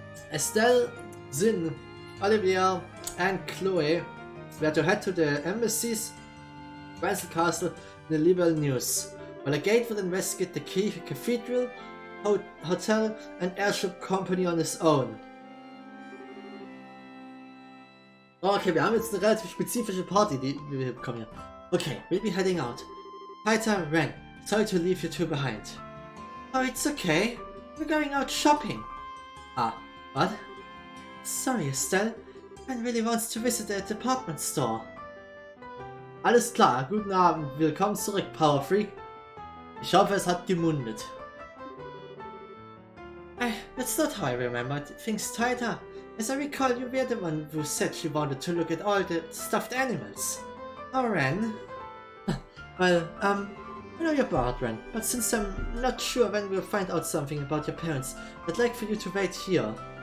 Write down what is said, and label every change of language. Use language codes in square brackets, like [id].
[en] Estelle, Zin, Olivia, and Chloe were to head to the embassies, Basil Castle, and the Liberal News, while a gate would investigate the cathedral, hotel, and airship company on its own. [de] Okay, wir haben jetzt eine relativ spezifische Party, die wir bekommen hier. [en] Okay, we'll be heading out. Taita, Ren, sorry to leave you two behind. Oh, it's okay. We're going out shopping. Ah, what? Sorry, Estelle. Ren really wants to visit the department store. [de] Alles klar, guten Abend. Willkommen zurück, Power Freak. Ich hoffe, es hat gemundet. [en] That's not how I remembered things, Taita. As I recall, you were the one who said you wanted to look at all the stuffed animals. Oh, Ren. Well, I know you're bored, Ren, but since I'm not sure when we'll find out something about your parents, I'd like for you to wait here.